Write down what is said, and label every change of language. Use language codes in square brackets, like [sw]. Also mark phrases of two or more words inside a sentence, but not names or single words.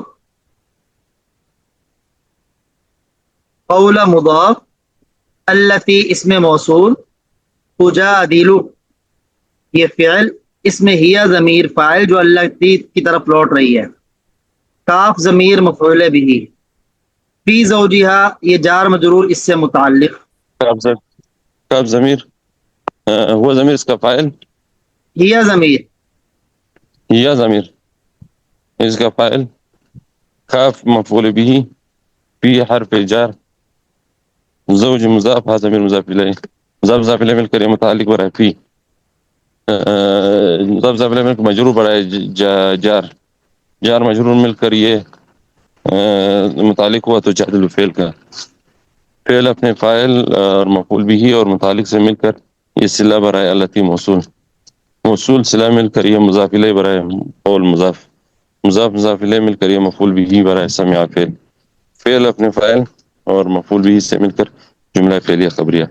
[ur] قول مضاف التی اسم موصول، تجادلو یہ فعل، اس میں ہیا ضمیر فاعل جو التی کی طرف لوٹ رہی ہے، کاف ضمیر مفعول بھی، [ar] فی زوجہا [ur] یہ جار مجرور اس سے متعلق، کاف ضمیر هو ضمیر اس کا فاعل، ہیا ضمیر یا ضمیر اس کا فاعل، کاف مفعول به، فی حرف جار، زوج مضاف، ها ضمیر مضاف الیہ، مضاف مضاف الیہ مل کر یہ متعلق برائے فی، مضاف مضاف الیہ مل کر مجرور برائے جار مجرور مل کر یہ متعلق ہوا تو جادل فعل کا، فعل اپنے فاعل اور مفعول به اور متعلق سے مل کر یہ صلہ برائے التی موصول صلہ مل کر یہ مضاف الیہ برائے قول مضاف مضاف الیہ مل کر یہ مفعول به برائے سمع فعل اپنے فاعل اور مفعول به سے مل کر جملہ فعلیہ خبریہ۔